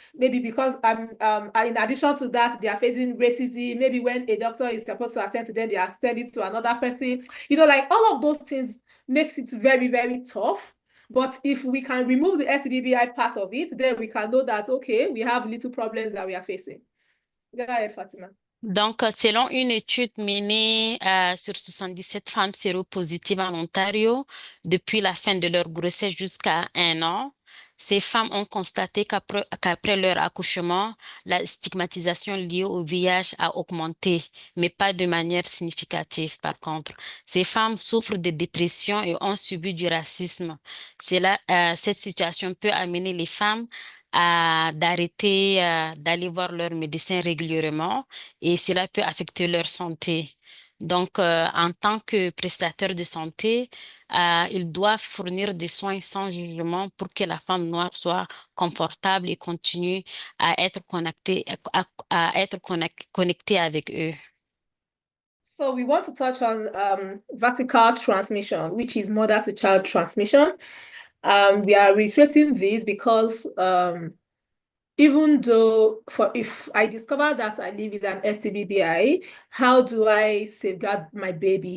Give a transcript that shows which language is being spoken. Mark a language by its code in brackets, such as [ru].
[en] Maybe because in addition to that, they are facing racism. Maybe when a doctor is supposed to attend to them, they are sending to another person. You know, like all of those things makes it very, very tough. But if we can remove the STBBI part of it, then we can know that, okay, we have little problems that we are facing. Go ahead, Fatima. [fr] Donc, selon une étude menée sur 77 femmes séropositives en Ontario, depuis la fin de leur grossesse jusqu'à 1 an, ces femmes ont constaté qu'après leur accouchement, la stigmatisation liée au VIH a augmenté, mais pas de manière significative par contre. Ces femmes souffrent de dépression et ont subi du racisme. Cette situation peut amener les femmes d'arrêter d'aller voir leur médecin régulièrement et cela peut affecter leur santé. Donc, en tant que prestataire de santé, ils doivent fournir des soins sans jugement pour que la femme noire soit confortable et continue à être connectée avec eux. [en] So we want to touch on vertical transmission, which is mother-to-child transmission. We are reiterating this because even though if I discover that I live with an STBBI, how do I safeguard my baby?